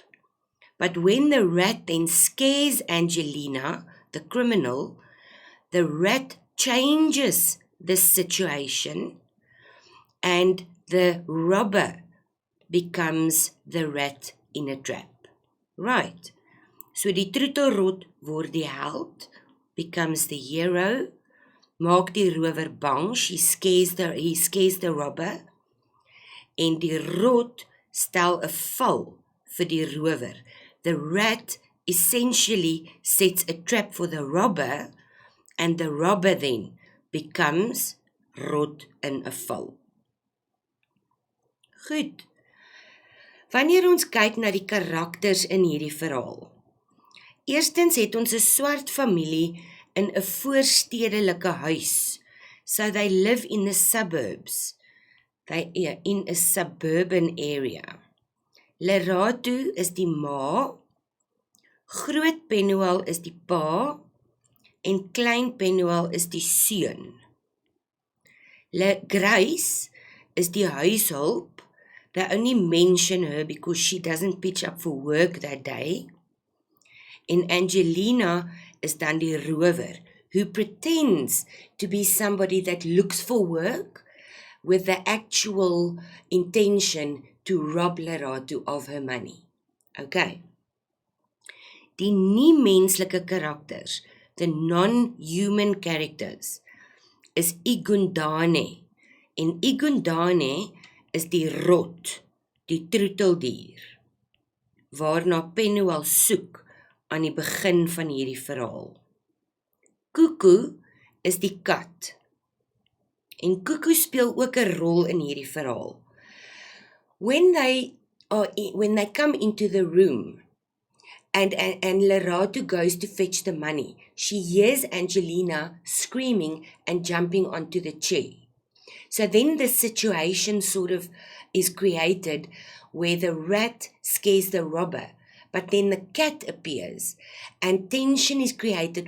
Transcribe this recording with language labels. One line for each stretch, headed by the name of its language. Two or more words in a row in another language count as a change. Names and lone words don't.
English: But when the rat then scares Angelina, the criminal, the rat changes the situation and the robber becomes the rat in a trap.
Afrikaans: Right. So die troetelrot word die held,
English: becomes the hero,
Afrikaans: maak die rower bang,
English: he scares the robber,
Afrikaans: en die rot stel 'n val vir die rower.
English: The rat essentially sets a trap for the robber, and the robber then becomes
Afrikaans: rot in 'n val. Goed. Wanneer ons kyk na die karakters in hierdie verhaal. Eerstens het ons 'n swart familie in 'n voorstedelike huis.
English: So they live in the suburbs. They are in a suburban area.
Afrikaans: Lerato is die ma, Groot Penuel is die pa, en Klein Penuel is die seun. Grace is die huishulp.
English: They only mention her because she doesn't pitch up for work that day.
Afrikaans: En Angelina is dan die rower,
English: who pretends to be somebody that looks for work with the actual intention to rob Lerato of her money.
Afrikaans: Okay. Die nie-menslike karakters,
English: the non-human characters,
Afrikaans: is Igundane. En Igundane is die rot, die troeteldier, waarna Penuel soek aan die begin van hierdie verhaal. Cuckoo is die kat. En Cuckoo speel ook 'n rol in hierdie verhaal.
English: When they come into the room and Lerato goes to fetch the money, she hears Angelina screaming and jumping onto the chair. So then the situation sort of is created where the rat scares the robber, but then the cat appears and tension is created.